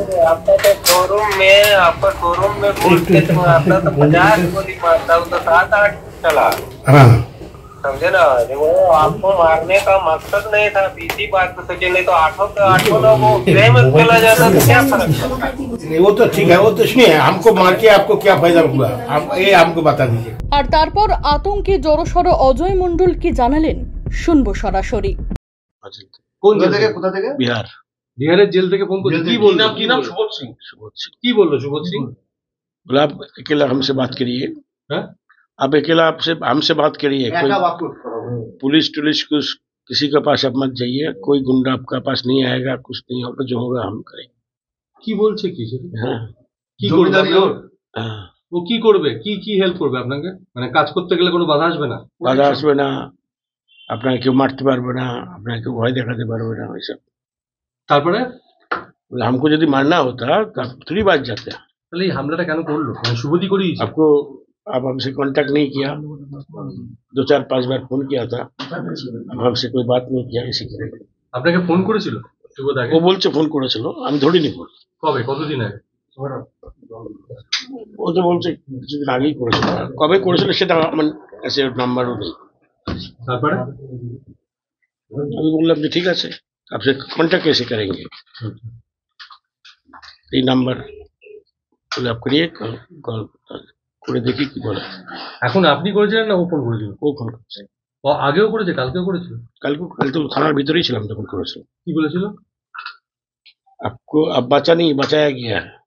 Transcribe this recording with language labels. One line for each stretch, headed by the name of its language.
Hindi: आपका शोरूम में मारता तो 50 गोली मारता, तो 7-8 चला। हाँ, समझे ना, वो आपको मारने का मकसद नहीं था, इसी बात को सोचे, नहीं तो 8 लोगों को में चला जाता तो क्या फर्क पड़ता? नहीं वो तो ठीक है, वो तो नहीं है, हमको मार के आपको क्या फायदा हुआ, आप ये हमको बता दीजिए।
Bangla: আর তারপর আতঙ্কে জড়সড় অজয় মণ্ডল কি জানালেন শুনবো সরাসরি। কোন জেল থেকে, কোথা থেকে? বিহারের জেল থেকে ফোন করছে। কি বললো? কি নাম? সুবোধ সিং। কি বললো সুবোধ সিং?
Hindi: बोला आप अकेला हमसे बात करिए, आप अकेला हमसे बात करिए, कोई पुलिस किसी के पास आप मत जाइए, कोई गुंडा आपका पास नहीं आएगा, कुछ नहीं होगा, जो होगा हम करेंगे।
Bangla: কি বলছে কি সেটা? হ্যাঁ, কি করবে? হ্যাঁ, ও কি করবে? কি হেল্প করবে আপনাকে? মানে কাজ করতে গেলে কোনো বাধা আসবে না? বাধা আসবে না, আপনাকে কেউ মারতে পারবে না, আপনাকে কেউ ভয় দেখাতে পারবে না, ওইসব। তারপরে
Hindi: हमको यदि मारना होता तो आप थोड़ी बात जाते।
Bangla: তাহলে এই হামলাটা কেন করলো? মানে সুবোধই করিয়েছে।
Hindi: आपको आप हमसे कांटेक्ट नहीं किया, 2-4-5 बार फोन किया था, अब हमसे कोई बात नहीं किया, इसी के लिए।
Bangla: আপনাকে ফোন করেছিল সুবোধ আগে? ও বলছে ফোন করেছিল, আমি ধরিনি ফোন। কবে? কতদিন আগে? ও তো বলছে কিছুদিন আগেই করেছিল, কবে করেছিল সেটা আমার কাছে নাম্বারও নেই। তারপরে আমি বললাম যে ঠিক আছে,
Hindi: आपसे कांटेक्ट कैसे करेंगे, ये नंबर आप करिए, कॉल
Bangla: করে দেখি কি বলে। এখন আপনি করেছিলেন না ও ফোন করেছিল? ও ফোন করছে। ও আগেও করেছে, কালকেও করেছিল? কাল তো থানার ভিতরেই ছিলাম তখন করেছিল। কি বলেছিল?
Hindi: आपको अब बचा नहीं बचाया गया है।